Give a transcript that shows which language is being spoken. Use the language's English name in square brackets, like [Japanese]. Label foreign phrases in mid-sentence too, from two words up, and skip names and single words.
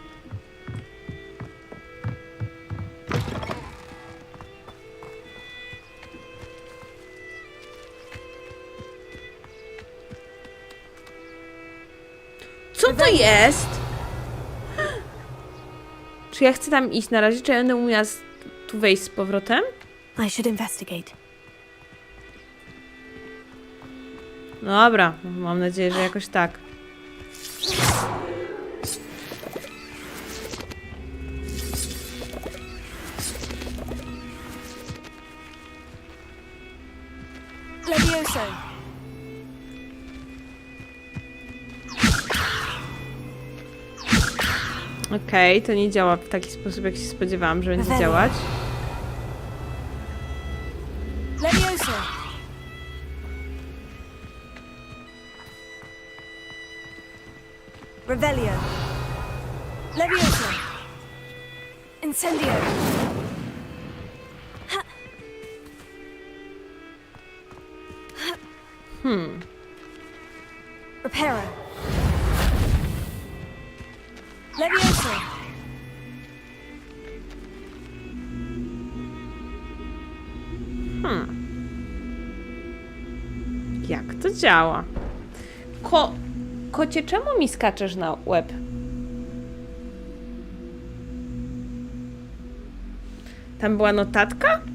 [Polish] Co to jest? Czy ja chcę tam iść na razie? Czy ja będę umiała tu wejść z powrotem? [English] I should investigate. [Polish] Dobra, mam nadzieję, że jakoś tak. Levioso. Okej, to nie działa w taki sposób, jak się spodziewałam, że będzie działać. Levioso. Revelio. Levioso. Incendio. Reparo. Levioso. Jak to działa? Kocie, czemu mi skaczesz na łeb? Tam była notatka?